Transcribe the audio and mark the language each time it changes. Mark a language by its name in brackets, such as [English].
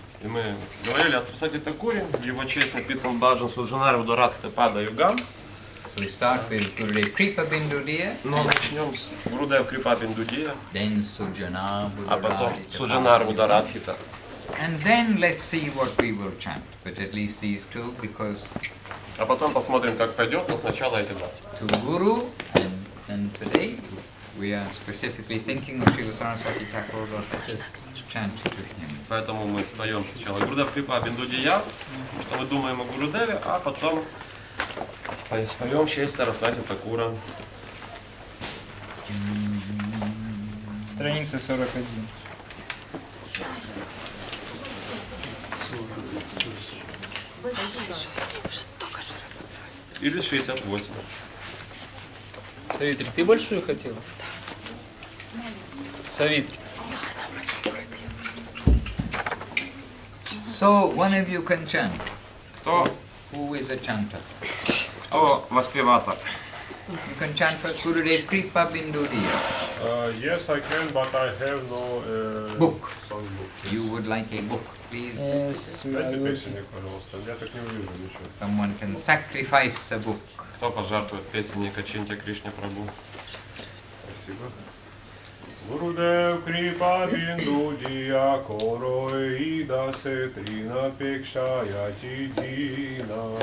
[Russian] И мы говорили о Сарасвати Такуре, в его честь написан баджан Суджанара Буddhaрадита Пада Юган. [English] So we start with Gurudev Kripa Bindudiya, [Russian] Но начнем с Гурудев Крипа Биндудия, [English] then Sujana [Russian] а потом [English] Buddharadhita. [Russian] Суджанар Бударадхита. [English] And then let's see what we will chant, but at least these two, because [Russian] А потом посмотрим, как пойдет, но сначала эти два. [English] to Guru, and today we are specifically thinking of Srila Saraswati Thakur, Lord, let us chant to him. [Russian] Поэтому мы споем сначала Гурудев Крипа Биндудия, что мы думаем о Гурудеве, а потом споем честь Сарасвати Такура. Страница 41. Или 68. Савитри, ты большую хотела? Савитри. [English] So one of you can chant. [Russian] Кто [English] Who is a chanter? [Russian] воспеватор? [English] You can chant for Gurudev Kripa Bindudiya. Yes, I can, but I have no Book. songbook. You would like a book, please? [Russian] Дайте песенник, пожалуйста. Я так не увижу ничего. [English] Someone can sacrifice a book. [Russian] Кто пожертвует песенника Чинтя Кришне Прабху? Спасибо. [Bangla] Гурудев Крипа Биндудия Корой Дасе Трина Пекшаяти Дина.